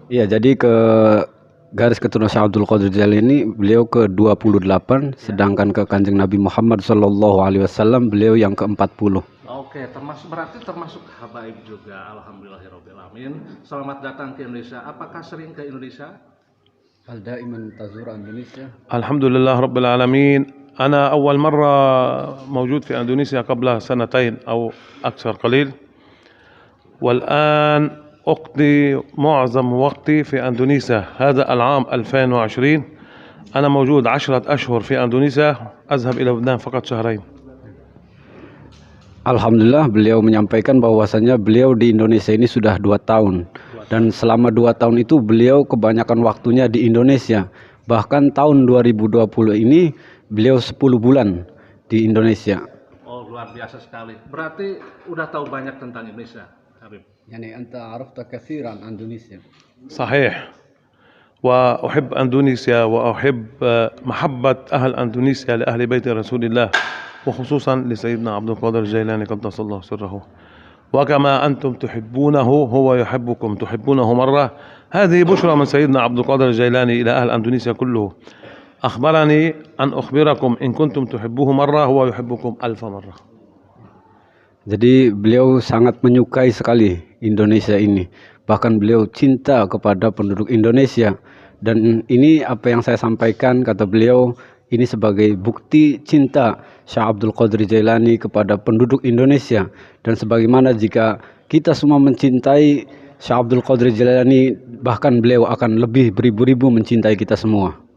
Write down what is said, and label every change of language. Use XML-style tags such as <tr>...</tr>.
<id>Iya, jadi ke garis keturunan Syekh Abdul Qadir Jailani beliau ke-28, sedangkan ke Kanjeng Nabi Muhammad sallallahu alaihi wasallam beliau yang ke-40. Oke, berarti termasuk habaib juga. Alhamdulillahirabbil alamin. Selamat datang ke Indonesia. Apakah sering ke Indonesia?</id> <ar>هل دائما تزور إندونيسيا؟ الحمد لله رب العالمين. أنا أول مرة موجود في أندونيسيا قبل سنتين أو أكثر قليل، والآن أقضي معظم وقتي في أندونيسيا. هذا العام 2020 أنا موجود 10 أشهر في أندونيسيا، أذهب إلى لبنان فقط شهرين.</ar> <id>Alhamdulillah, beliau menyampaikan bahwasannya beliau di Indonesia ini sudah 2 tahun, dan selama 2 tahun itu beliau kebanyakan waktunya di Indonesia. Bahkan tahun 2020 ini beliau 10 bulan di Indonesia. Oh, luar biasa sekali. Berarti udah tahu banyak tentang Indonesia, Habib. يعني أنت عرفت كثيرا عن إندونيسيا. صحيح، وأحب أندونيسيا وأحب محبة أهل أندونيسيا لأهل بيت رسول الله، وخصوصا لسيدنا عبد القادر الجيلاني قدس الله سره. وكما أنتم تحبونه هو يحبكم، تحبونه مرة. هذه بشرى من سيدنا عبد القادر الجيلاني إلى أهل أندونيسيا كله. أخبرني أن أخبركم إن كنتم تحبوه مرة هو يحبكم 1000 مرة. Jadi beliau sangat menyukai sekali Indonesia ini. Bahkan beliau cinta kepada penduduk Indonesia. Dan ini apa yang saya sampaikan, kata beliau, ini sebagai bukti cinta Syekh Abdul Qadir Jailani kepada penduduk Indonesia. Dan sebagaimana jika kita semua mencintai Syekh Abdul Qadir Jailani, bahkan beliau akan lebih beribu-ribu mencintai kita semua.</id>